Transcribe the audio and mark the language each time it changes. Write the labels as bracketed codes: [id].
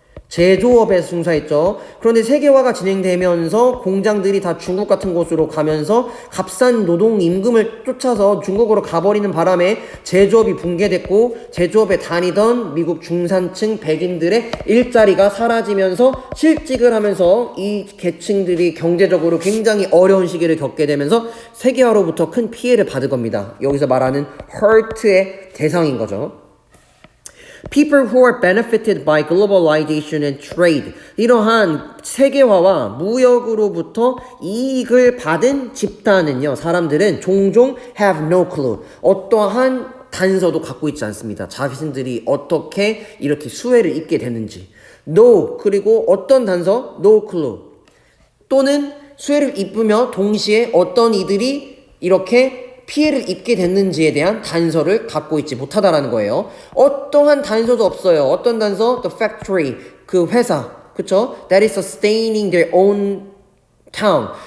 [ko] 제조업에 종사했죠. 그런데 세계화가 진행되면서 공장들이 다 중국 같은 곳으로 가면서 값싼 노동 임금을 쫓아서 중국으로 가버리는 바람에 제조업이 붕괴됐고 제조업에 다니던 미국 중산층 백인들의 일자리가 사라지면서 실직을 하면서 이 계층들이 경제적으로 굉장히 어려운 시기를 겪게 되면서 세계화로부터 큰 피해를 받은 겁니다. 여기서 말하는 hurt의 대상인 거죠. [en] People who are benefited by globalization and trade. [ko] 이러한 세계화와 무역으로부터 이익을 받은 집단은요, 사람들은 종종 [en] have no clue. [ko] 어떠한 단서도 갖고 있지 않습니다. 자신들이 어떻게 이렇게 수혜를 입게 되는지. No, 그리고 어떤 단서? [en] No clue. [ko] 또는 수혜를 입으며 동시에 어떤 이들이 이렇게 피해를 입게 됐는지에 대한 단서를 갖고 있지 못하다라는 거예요. 어떠한 단서도 없어요. 어떤 단서? [en] The factory, [ko] 그 회사, 그쵸? [en] That is sustaining their own town.